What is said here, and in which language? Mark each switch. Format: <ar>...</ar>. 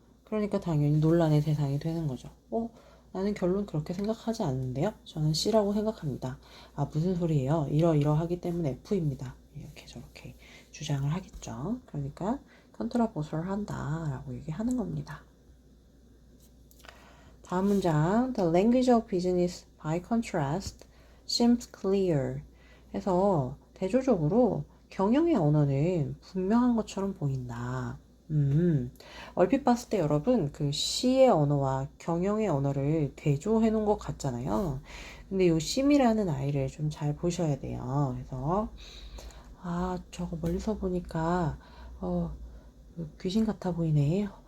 <ko>그러니까 당연히 논란의 대상이 되는 거죠. 나는 결론 그렇게 생각하지 않는데요. 저는 C라고 생각합니다. 무슨 소리예요? 이러이러하기 때문에 F입니다. 이렇게 저렇게 주장을 하겠죠. 그러니까 컨트라버설을 한다라고 얘기하는 겁니다. 다음 문장.</ko> <en>The language of business by contrast seems clear.</en> <ko>해서 대조적으로 경영의 언어는 분명한 것처럼 보인다. 얼핏 봤을 때 여러분 그 시의 언어와 경영의 언어를 대조해 놓은 것 같잖아요. 근데 요 심이라는 아이를 좀 잘 보셔야 돼요. 그래서 저거 멀리서 보니까 귀신 같아 보이네.</ko>